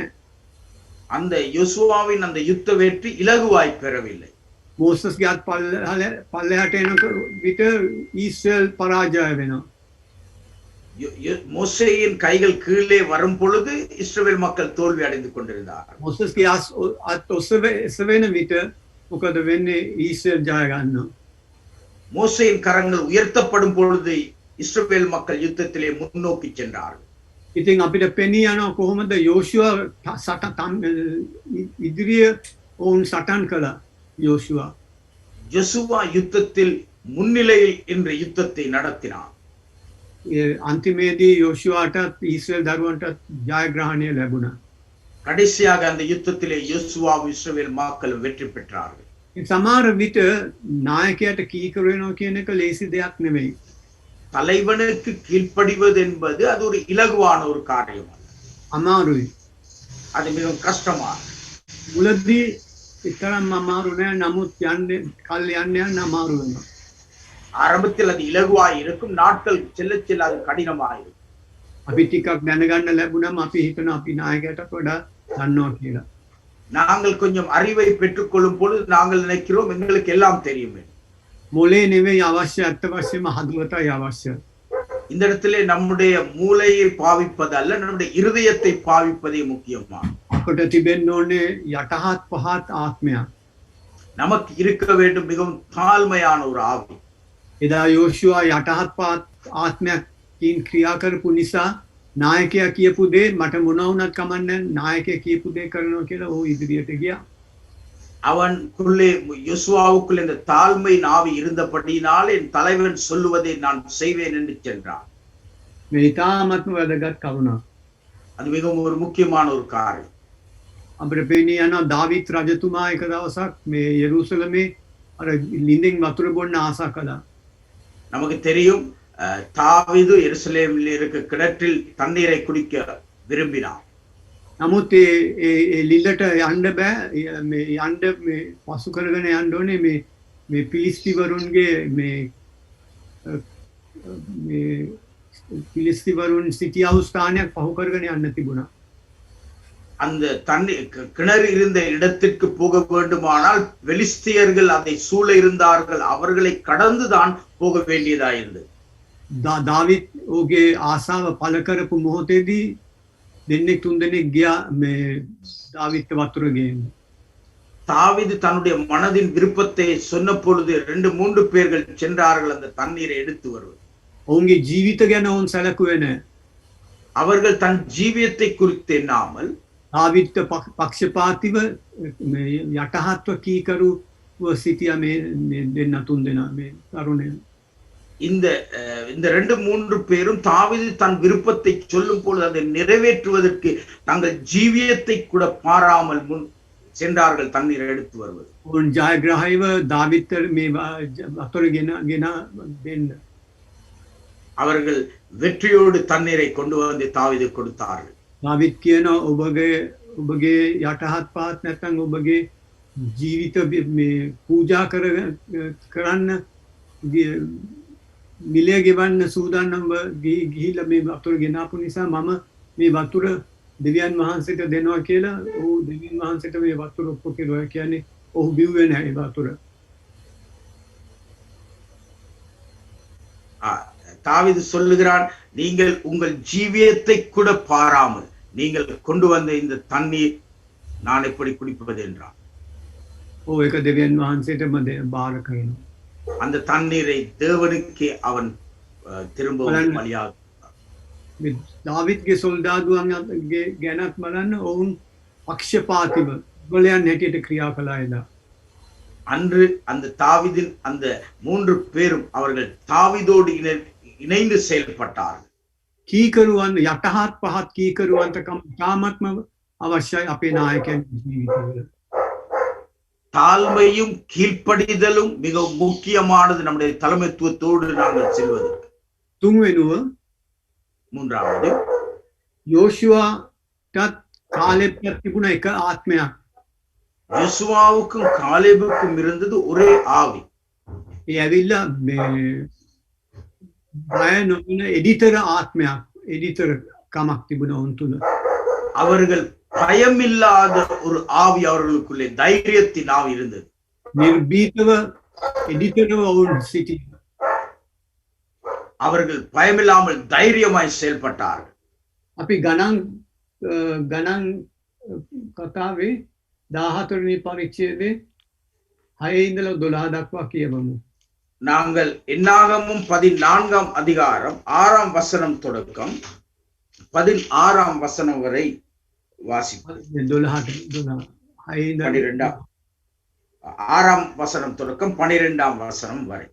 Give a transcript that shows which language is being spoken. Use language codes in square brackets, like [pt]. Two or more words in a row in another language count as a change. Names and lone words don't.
[ta] அந்த யோசுவாவின் அந்த யுத்த வெற்றி இலகுவாய் பெறவில்லை. [si] මෝසස්ගේ අත් පල්ලෙහාට එන විට ඊශ්‍රායල් පරාජය වෙනවා. [ta] மோசேயின் கைகள் கீழே வரும் பொழுது இஸ்ரவேல் மக்கள் தோல்வி அடைந்து கொண்டிருந்தார்கள். [si] මෝසස්ගේ අත් ඔසවෙන විට මොකද වෙන්නේ? ඊශ්‍රායල් ජය ගන්නවා. [ta] மோசேயின் கரங்கள் உயர்த்தப்படும் பொழுது இஸ்ரவேல் மக்கள் யுத்தத்திலே முன்னோக்கி சென்றார்கள். [si] ඉතින් අපිට පෙනී යනවා කොහොමද යෝෂුවා ඉදිරිය ඔවුන් සටන් කළා. [ta] யோசுவா யுத்தத்தில் முன்னிலையில் இன்று யுத்தத்தை நடத்தினார். [si] අන්තිමේදී යෝෂුවාටත් ඊශ්‍රායල් දරුවන්ටත් ජයග්‍රහණය ලැබුණා. [ta] கடைசியாக அந்த யுத்தத்திலே யோசுவாவும் இஸ்ரவேல் மக்களும் வெற்றி பெற்றார்கள். [si] සමහර විට නායකයාට කීකරු වෙනවා කියන එක ලේසි දෙයක් නෙවෙයි. [ta] தலைவனுக்கு கீழ்ப்படிவது என்பது அது ஒரு இலகுவான ஒரு காரியம் அல்ல. [si] අමාරුයි. [ta] அது மிகவும் கஷ்டமான. [si] මුලදී ඉතරම් අමාරු නෑ. නමුත් යන්නේ කල් යන්න අමාරු වෙනවා. [ta] ஆரம்பத்தில் அது இலகுவாய் இருக்கும். நாட்கள் செல்ல செல்ல அது கடினமாய் இருக்கும். [si] අපි ටිකක් දැනගන්න ලැබුණාම අපි හිතනවා අපි නායකයාට වඩා දන්නවා කියලා. [ta] நாங்கள் கொஞ்சம் அறிவை பெற்றுக்கொள்ளும் பொழுது நாங்கள் நினைக்கிறோம் எங்களுக்கு எல்லாம் தெரியும். [si] මොලේ නෙවෙයි අවශ්‍ය, අත්ත වශයෙන්ම හදවතයි අවශ්‍ය. [ta] இந்த இடத்திலே நம்முடைய மூளையை பாவிப்பது அல்ல, நம்முடைய இருதயத்தை பாவிப்பதே முக்கியமானது. [si] අපට තිබෙන්න ඕනේ යටහත් පහත් ආත්මයක්. [ta] நமக்கு இருக்க வேண்டும் மிகவும் தாழ்மையான ஒரு ஆவி. [si] එදා යෝෂුවා යටහත් පහත් ආත්මයකින් ක්‍රියා කරපු නිසා නායකයා කියපු දේ මට මොන වුණත් කමන්නේ නායකයා කියපු දේ කරනවා කියලා ඔහු ඉදිරියට ගියා. [ta] அவனுக்குள்ளே யோசுவாவுக்குள்ளே இந்த தாழ்மை நாவி இருந்தபடியினால் என் தலைவன் சொல்லுவதை நான் செய்வேன் என்று சென்றான். [si] මේ ඉතාමත්ම වැදගත් කරුණක්. [ta] அது மிகவும் ஒரு முக்கியமான ஒரு காரியம். [si] අපිට පේන්නේ යනවා දාවිත් රජතුමා එක දවසක් මේ යෙරුසලමේ අර ලිඳින් වතුර බොන්න ආසා කළා. [ta] நமக்கு தெரியும் தாவீது எருசலேமில் இருக்க கிணற்றில் தண்ணீரை குடிக்க விரும்பினார். [si] නමුත් ඒ ලිල්ලට යන්න බෑ. මේ යන්න මේ පසු කරගෙන යන්න ඕනේ මේ පිලිස්තිවරුන්ගේ මේ පිලිස්තිවරුන් සිටියව ස්ථානයක් පහු කරගෙන යන්න තිබුණා. [ta] அந்த தண்ணி கிணறு இருந்த இடத்திற்கு போக வேண்டுமானால் பெலிஸ்தியர்கள் அதை சூழ இருந்தார்கள். அவர்களை கடந்துதான் போக வேண்டியதாயிருந்தது. [si] දාවිත් ඔහුගේ ආසාව පළ කරපු මොහොතේදී දෙන්නෙක් තුන්දෙනෙක් ගියා මේ දාවිත් වතුර ගේන්න. [ta] தாவீது தன்னுடைய மனதின் விருப்பத்தை சொன்ன பொழுது 2-3 பேர்கள் சென்றார்கள் அந்த தண்ணீரை எடுத்து வருவது. [si] ඔවුන්ගේ ජීවිත ගැන ඔවුන් සැලකුවේ නැහැ. [ta] அவர்கள் தன் ஜீவியத்தை குறித்து எண்ணாமல் [si] දාවිත් පක්ෂපාතීව යටහත්ව කීකරුව සිටියා මේ දෙන්න තුන්දෙනා මේ තරුණයන්. [ta] இந்த 2-3 பேரும் தாவீது தன் விருப்பத்தை சொல்லும் பொழுது அதை நிறைவேற்றுவதற்கு தங்கள் ஜீவியத்தை கூட பாராமல் முன் சென்றார்கள் தண்ணீரை எடுத்து வருவது. [si] ඔවුන් ජයග්‍රහීව දාවිත් මේ වතුර ගෙන දෙන්න. [ta] அவர்கள் வெற்றியோடு தண்ணீரை கொண்டு வந்து தாவீது கொடுத்தார்கள். [si] දාවිත් කියනවා ඔබගේ යටහත් පහත් නැත්නම් ඔබගේ ජීවිත මේ පූජා කරන්න මිලය ගෙවන්න සූදානම්ව ගිහිල්ලා මේ වතුර ගෙනාපු නිසා මම මේ වතුර දෙවියන් වහන්සේට දෙනවා කියලා ඔහු දෙවියන් වහන්සේට මේ වතුර ඔප්පු කෙරුවා. කියන්නේ ඔහු බිව්වේ නැහැ වතුර. [ta] தாவீது சொல்லுகிறான், நீங்கள் உங்கள் ஜீவியத்தை கூட பாராமல் நீங்கள் கொண்டு வந்த இந்த தண்ணீர் நான் எப்படி குடிப்பது என்றான். [si] ඔහු ඒක දෙවියන් වහන්සේටම බාර කරනවා. [ta] அந்த தண்ணீரை தேவனுக்கே அவன் திரும்பவும் பலியாக. [si] දාවිත්ගේ සොල්දාදුවන්ගේ ගැනත් බලන්න ඔවුන් පක්ෂපාතීව ගොලයන් හැටියට ක්‍රියා කළා එදා. [ta] அன்று அந்த தாவீதின் அந்த 3 பேரும் அவர்கள் தாவீதோடு இணைந்து செயல்பட்டார்கள். [si] කීකරුවන් යටහත් පහත් කීකරුවන්ටකම් තාමත්ම අවශ්‍යයි අපේ නායකයන් ජීවිතවල. [ta] தாழ்மையும் கீழ்ப்படிதலும் மிகவும் முக்கியமானது நம்முடைய தலைமைத்துவத்தோடு நாங்கள் செல்வதற்கு. [si] තුන්වෙනුව [ta] மூன்றாவது [si] යෝෂුවාටත් කාලෙප්පක් තිබුණ එක ආත්මයක්. [ta] யோசுவாவுக்கும் காலேபுக்கும் இருந்தது ஒரே ஆவி. [si] ඒ ඇවිල්ලා බය නොවන එඩිතර ආත්මයක්, එඩිතර කමක් තිබුණ ඔවුන් තුළ. [ta] அவர்கள் பயமில்லாத ஒரு ஆவி அவர்களுக்குள்ளே தைரியத்தின் ஆவி இருந்தது. [si] නිර්භීතව එඩිතරව ඔවුන් සිටිය. [ta] அவர்கள் பயமில்லாமல் தைரியமாய் செயல்பட்டார்கள். [si] අපි ගණන් කතාවේ 14 වෙනි පරිච්ඡේදයේ 6 ඉඳලා 12 දක්වා කියවමු. [ta] நாங்கள் என்னாகமும் 14ஆம் அதிகாரம் 6ஆம் வசனம் தொடக்கம் 16ஆம் வசனம் வரை வாசிப்போம். 6ஆம் வசனம் தொடக்கம் 12ஆம் வசனம் வரை.